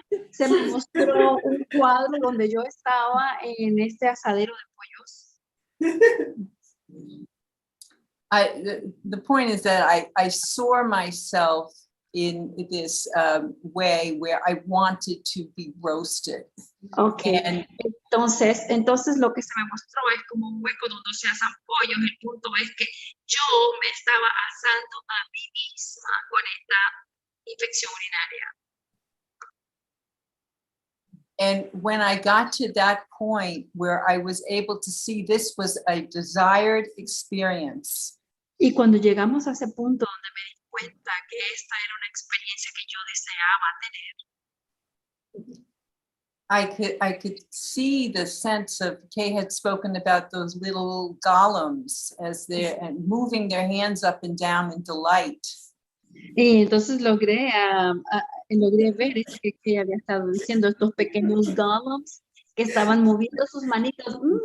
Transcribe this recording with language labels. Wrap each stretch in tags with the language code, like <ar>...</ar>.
<es>Se me mostró un cuadro donde yo estaba en este asadero de pollos.</es> <en>The point is that I saw myself in this way where I wanted to be roasted. Okay. And</en> <es>entonces lo que se me mostró es como un hueco donde se asan pollos. El punto es que yo me estaba asando a mí misma con esta infección urinaria.</es> <en>And when I got to that point where I was able to see this was a desired experience.</en> <es>Y cuando llegamos a ese punto donde me di cuenta que esta era una experiencia que yo deseaba tener.</es> <en>I could see the sense of, Kay had spoken about those little golems as they're moving their hands up and down in delight.</en> <es>Y entonces logré ver esto que había estado diciendo, estos pequeños golems que estaban moviendo sus manitos.</es>